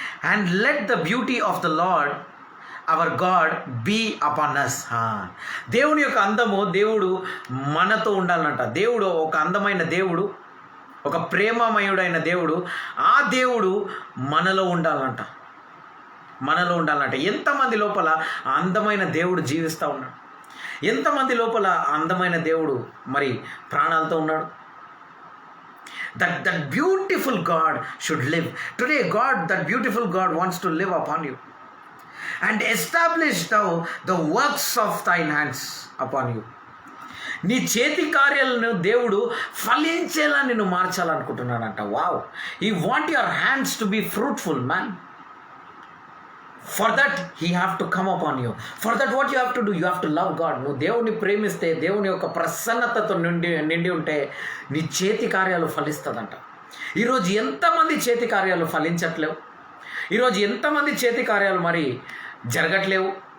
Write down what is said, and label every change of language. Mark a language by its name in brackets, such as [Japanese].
[English] And let the beauty of the Lord our God be upon us. [Telugu] దేవుని యొక్క అందము, దేవుడు మనతో ఉండాలంట. దేవుడు ఒక అందమైన దేవుడు, ఒక ప్రేమమయుడైన దేవుడు. ఆ దేవుడు మనలో ఉండాలంట. ఎంతమంది లోపల ఆ అందమైన దేవుడు జీవిస్తూ ఉన్నాడు? ఎంతమంది లోపల అందమైన దేవుడు మరి ప్రాణాలతో ఉన్నాడు? [English] That beautiful God should live. Today that beautiful God wants to live upon you. And establish thou the works of thine hands upon you. [Telugu] నీ చేతి కార్యాలను దేవుడు ఫలించేలా నిన్ను మార్చాలనుకుంటున్నాడంట. [English] Wow, he want your hands to be fruitful, man. For that he have to come upon you. For that what you have to do, you have to love God. [Telugu] నువ్వు దేవుని ప్రేమిస్తే, దేవుని యొక్క ప్రసన్నతతో నిండి ఉంటే నీ చేతి కార్యాలు ఫలిస్తుందంట. ఈరోజు ఎంతమంది చేతి కార్యాలు ఫలించట్లేవు? ఈరోజు ఎంతమంది చేతి కార్యాలు మరి జరగట్లేవు?